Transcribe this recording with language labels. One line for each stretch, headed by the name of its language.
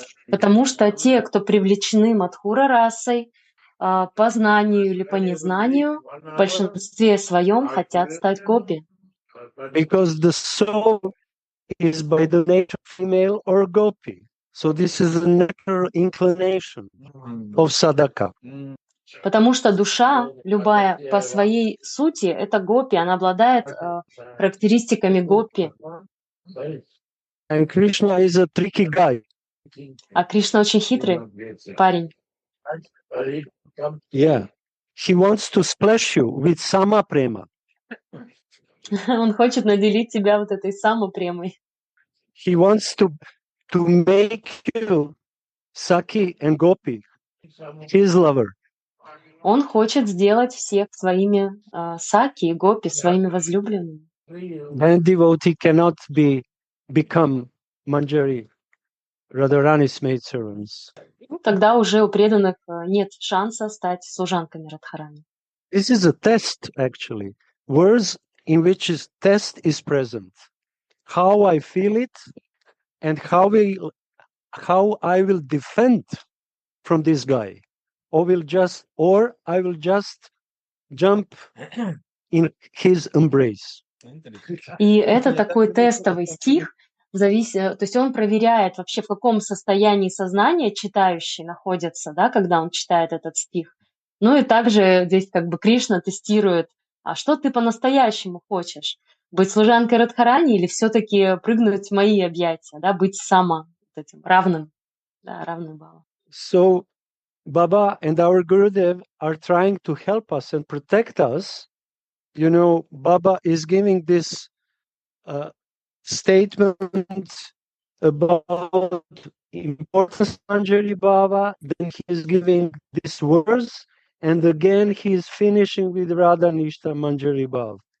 Russian: Потому что те, кто привлечены Мадхура расой, по знанию или по незнанию, в большинстве своем хотят стать гопи.
English: Because the soul is by the nature female or gopi. So this is a natural inclination of sadhaka.
Russian: Потому что душа, любая по своей сути, это гопи, она обладает характеристиками гопи.
English: And Krishna is a tricky guy.
Russian: А Кришна очень хитрый парень.
English: Yeah. He wants to splash you with sama prema.
Russian: Он хочет наделить тебя вот этой самопремой.
English: He wants to make you Saki and Gopi, his lover.
Russian: Он хочет сделать всех своими саки и гопи, своими возлюбленными.
English: And devotee cannot become Manjari, Radharani's maidservants.
Russian: Тогда уже у преданных нет шанса стать служанками Радхарани.
English: This is a test, actually. Words in which is test is present. How I feel it and how I will defend from this guy. Or I will just jump in his embrace.
Russian: И это такой тестовый стих, то есть он проверяет вообще, в каком состоянии сознания читающий находится, да, когда он читает этот стих. Ну и также здесь как бы Кришна тестирует, а что ты по-настоящему хочешь? Быть служанкой Радхарани или все-таки прыгнуть в мои объятия, да, быть этим равным, да, равным баллом.
English: So Baba and our Gurudev are trying to help us and protect us. You know, Baba is giving this statement about importance of Manjari Baba, then he is giving these words, and again he is finishing with Radha Nishta Manjari Baba.